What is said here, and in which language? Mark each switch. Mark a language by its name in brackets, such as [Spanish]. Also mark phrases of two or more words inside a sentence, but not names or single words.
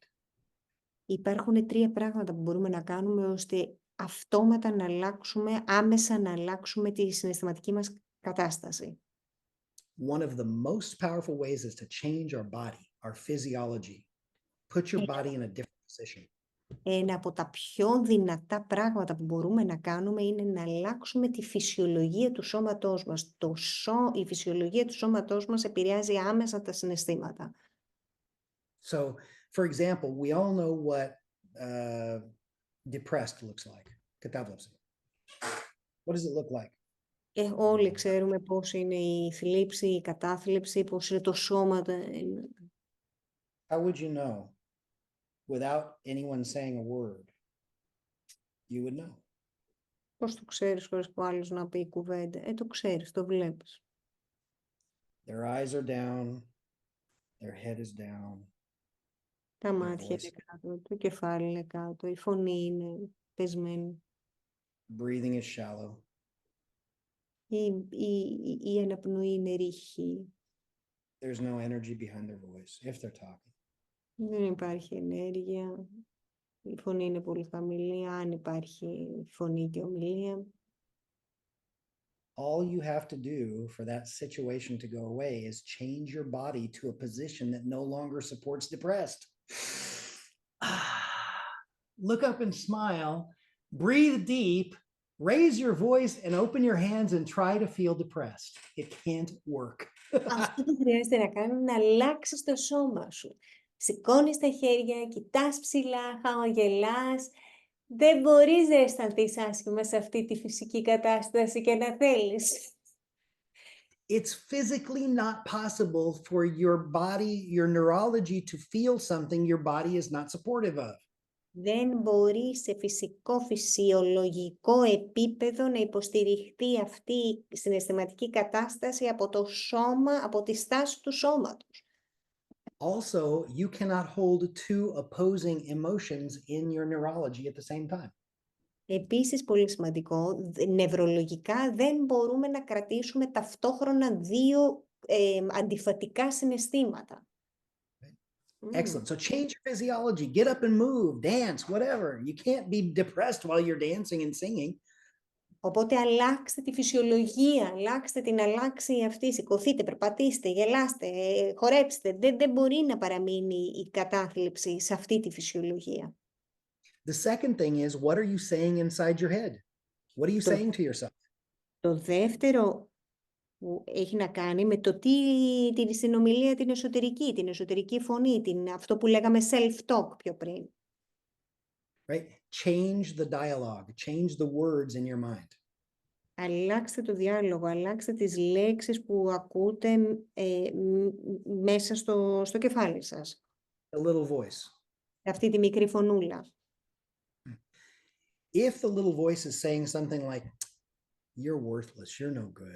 [Greek] Υπάρχουν τρία πράγματα που μπορούμε να κάνουμε ώστε αυτόματα να αλλάξουμε, άμεσα να αλλάξουμε τη συναισθηματική μας κατάσταση. [English] One of the most powerful ways is to change our body, our physiology. Put your body in a different position. [Greek] Ένα από τα πιο δυνατά πράγματα που μπορούμε να κάνουμε είναι να αλλάξουμε τη φυσιολογία του σώματός μας. Η φυσιολογία του σώματός μας επηρεάζει άμεσα τα συναισθήματα. [English] So, for example, we all know what depressed looks like. Κατάβλεψη. What does it look like? [Greek] Όλοι ξέρουμε πώς είναι η θλίψη, η κατάθλιψη, πώς είναι το σώμα. [English] How would you know? Without anyone saying a word, you would know. [Greek] Πώς το ξέρεις χωρίς που άλλος να πει κουβέντα? Το ξέρεις, το βλέπεις. [English] Their eyes are down, their head is down. [Greek] Τα μάτια είναι κάτω, το κεφάλι είναι κάτω, η φωνή είναι πεσμένη. [English] Breathing is shallow. [Greek] Η αναπνοή είναι ρηχή. [English] There's no energy behind their voice if they're talking. [Greek] Δεν υπάρχει ενέργεια. Η φωνή είναι πολύ χαμηλή, αν υπάρχει φωνή και ομιλία. [English] all you have to do for that situation to go away is change your body to a position that no longer supports depressed. Look up and smile, breathe deep, raise your voice and open your hands and try to feel depressed. It can't work. [Greek] Αυτό που χρειάζεται να κάνει είναι να αλλάξεις το σώμα σου. Σηκώνεις τα χέρια, κοιτάς ψηλά, χαμογελάς. Δεν μπορείς να αισθανθείς άσχημα σε αυτή τη φυσική κατάσταση και να θέλεις. [English] It's physically not possible for your body, your neurology to feel something your body is not supportive of. [Greek] Δεν μπορεί σε φυσικό, φυσιολογικό επίπεδο να υποστηριχθεί αυτή η συναισθηματική κατάσταση από το σώμα, από τη στάση του σώματος. [English] Also, you cannot hold two opposing emotions in your neurology at the same time. [Greek] Επίσης, πολύ σημαντικό, νευρολογικά δεν μπορούμε να κρατήσουμε ταυτόχρονα δύο αντιφατικά συναισθήματα. [English] Excellent. So change your physiology, get up and move, dance, whatever. You can't be depressed while you're dancing and singing. [Greek] Οπότε αλλάξτε τη φυσιολογία, αλλάξτε την αλλάξη αυτή, σηκωθείτε, περπατήστε, γελάστε, χορέψτε. Δεν μπορεί να παραμείνει η κατάθλιψη σε αυτή τη φυσιολογία. [English] The second thing is, what are you saying inside your head? What are you saying to yourself? [Greek] Το δεύτερο που έχει να κάνει με το την συνομιλία την εσωτερική φωνή, αυτό που λέγαμε self-talk πιο πριν. [English] Right? Change the dialogue, change the words in your mind. [Greek] Αλλάξτε το διάλογο, αλλάξτε τις λέξεις που ακούτε μέσα στο κεφάλι σας. [English] A little voice. [Greek] Αυτή τη μικρή φωνούλα. [English] If the little voice is saying something like, you're worthless, you're no good.